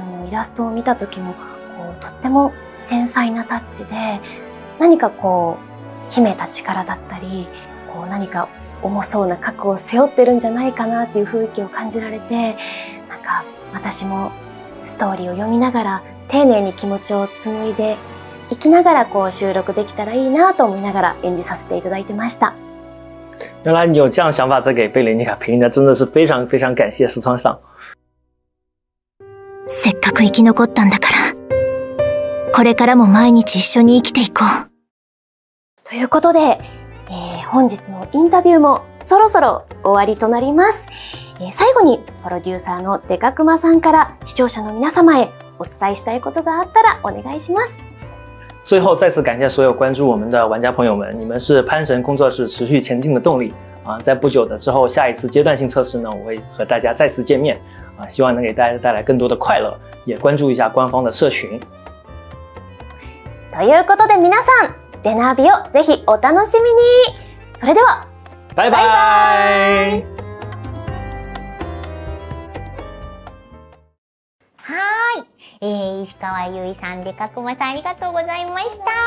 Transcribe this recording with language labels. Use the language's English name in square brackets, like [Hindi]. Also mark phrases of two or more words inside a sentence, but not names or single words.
[Japanese] のイラストを見た時もとっても繊細なタッチで、何か秘めた力だったり何か重そうな過去を背負ってるんじゃないかなっていう雰囲気を感じられて、なんか私もストーリーを読みながら丁寧に気持ちを紡いでいきながら収録できたらいいなと思いながら演じさせていただいてました。 [Chinese] 原来你有这样想法在给贝雷妮卡配音的，真的是非常非常感谢石川さん。 [Japanese] せっかく生き残ったんだから、これからも毎日一緒に生きていこう。ということで、本日のインタビューもそろそろ終わりとなります。最後にプロデューサーのデカクマさんから視聴者の皆様へお伝えしたいことがあったらお願いします。 [Chinese] 最后再次感谢所有关注我们的玩家朋友们，你们是潘神工作室持续前进的动力啊！在不久的之后，下一次阶段性测试呢，我会和大家再次见面啊，希望能给大家带来更多的快乐，也关注一下官方的社群。 [Japanese] ということで皆さん、デナービをぜひお楽しみに。それでは、 [Chinese] 拜拜。 [Japanese] 石川優衣さん、でかくまさん、ありがとうございました。